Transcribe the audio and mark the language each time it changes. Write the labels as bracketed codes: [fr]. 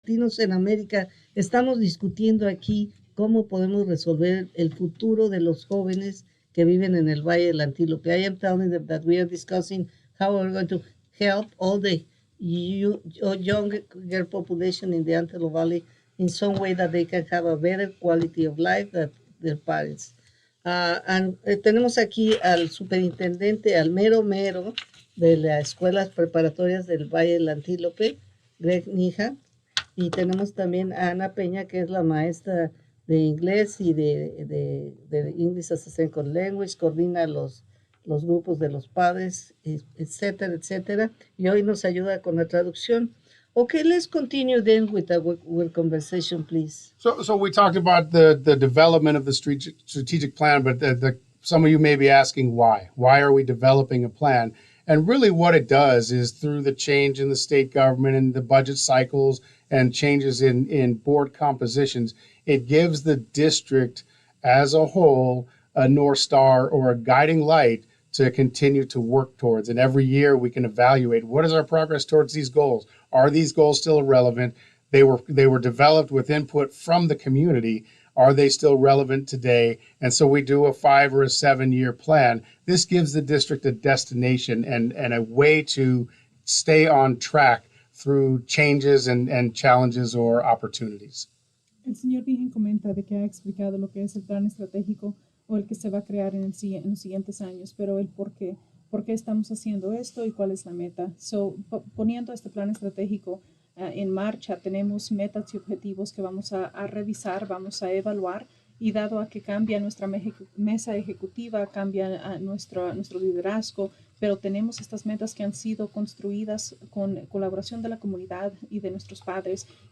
[es] latinos en América estamos discutiendo aquí cómo podemos resolver el futuro de los jóvenes que viven en el Valle del Antílope. [en] I am telling them that we are discussing how we're going to help all the younger population in the Antelope Valley in some way that they can have a better quality of life than their parents. [es] Tenemos aquí al superintendente, al mero de las escuelas preparatorias del Valle del Antílope, Nehen, y tenemos también a Ana Peña, que es la maestra de inglés y de English as a Second Language, coordina los grupos de los padres, etcétera, etcétera, y hoy nos ayuda con la traducción. [en] Okay, let's continue then with our conversation, please. So we talked about the development of the strategic plan, but some of you may be asking why. Why are we developing a plan? And really what it does is through the change in the state government and the budget cycles and changes in board compositions, it gives the district as a whole a North Star or a guiding light to continue to work towards. And every year we can evaluate what is our progress towards these goals. Are these goals still relevant? They were developed with input from the community. Are they still relevant today? And so we do a 5 or a 7 year plan. This gives the district a destination and a way to stay on track through changes and challenges or opportunities. [es] El señor Nehen comenta de que ha explicado lo que es el plan estratégico o el que se va a crear en los siguientes años, pero el por qué estamos haciendo esto y cuál es la meta. Poniendo este plan estratégico en marcha, tenemos metas y objetivos que vamos a revisar, vamos a evaluar, y dado a que cambia nuestra mesa ejecutiva, cambia nuestro liderazgo, pero tenemos estas metas que han sido construidas con colaboración de la comunidad y de nuestros padres.